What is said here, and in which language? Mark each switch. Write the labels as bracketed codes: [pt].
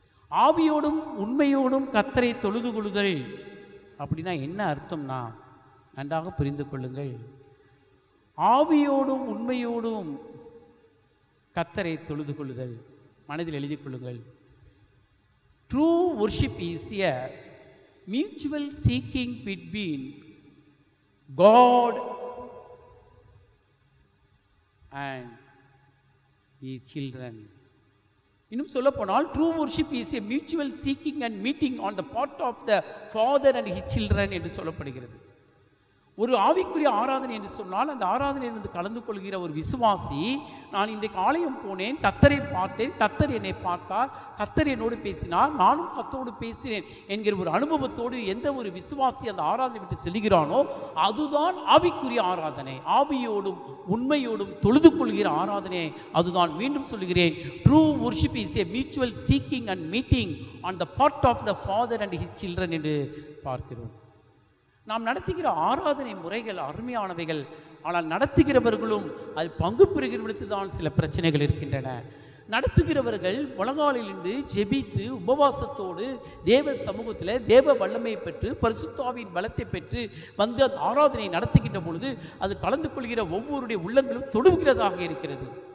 [ta] ஆவியோடும் உண்மையோடும் கர்த்தரை தொழுது கொள்ளுதல் அப்படின்னா என்ன அர்த்தம்னா, நன்றாக புரிந்து கொள்ளுங்கள். ஆவியோடும் உண்மையோடும் கர்த்தரை தொழுது கொள்ளுதல், மனதில் எழுதி கொள்ளுங்கள். [en] True worship is a mutual seeking between God and his children. [ta] இன்னும் சொல்ல போனால் [en] true worship is a mutual seeking and meeting on the part of the father and his children [ta] என்று சொல்லப்படுகிறது. ஒரு ஆவிக்குரிய ஆராதனை என்று சொன்னால் அந்த ஆராதனையிலிருந்து கலந்து கொள்கிற ஒரு விசுவாசி, நான் இன்றைக்கு ஆலயம் போனேன், கர்த்தரை பார்த்தேன், கர்த்தர் என்னை பார்த்தார், கர்த்தர் என்னோடு பேசினார், நானும் கர்த்தரோடு பேசினேன் என்கிற ஒரு அனுபவத்தோடு எந்த ஒரு விசுவாசி அந்த ஆராதனை விட்டு செல்கிறானோ அதுதான் ஆவிக்குரிய ஆராதனை. ஆவியோடும் உண்மையோடும் தொழுது கொள்கிற ஆராதனை அதுதான். மீண்டும் சொல்கிறேன், [en] true worship is a mutual seeking and meeting on the part of the father and his children [ta] என்று பார்க்கிறோம். நாம் நடத்துகிற ஆராதனை முறைகள் அருமையானவைகள், ஆனால் நடத்துகிறவர்களும் அது பங்கு பெறுகிறவர்களுக்கு தான் சில பிரச்சனைகள் இருக்கின்றன. நடத்துகிறவர்கள் முழங்காலிலிருந்து ஜெபித்து உபவாசத்தோடு தேவ சமூகத்தில் தேவ வல்லமை பெற்று பரிசுத்தாவின் பலத்தை பெற்று வந்து அந்த ஆராதனை நடத்துகின்ற பொழுது அது கலந்து கொள்கிற ஒவ்வொருடைய உள்ளங்களும் தொடுகிறதாக இருக்கிறது.